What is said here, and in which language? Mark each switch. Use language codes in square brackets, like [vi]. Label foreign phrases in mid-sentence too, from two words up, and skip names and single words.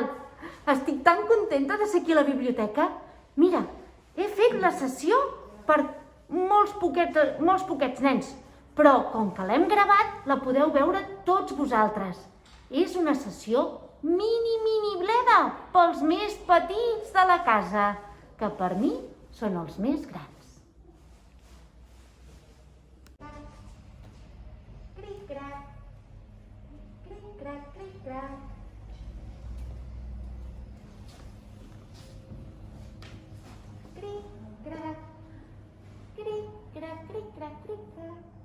[ca] Estic tan contenta de ser aquí a la biblioteca. Mira, he fet la sessió per molts poquets nens, però com que l'hem gravat, la podeu veure tots vosaltres. És una sessió mini Bleda pels més petits de la casa, que per mi són els més grans. Cric-crac, cric-crac, cric-crac. Cric-crac, cric-crac, cric-crac, cric-crac.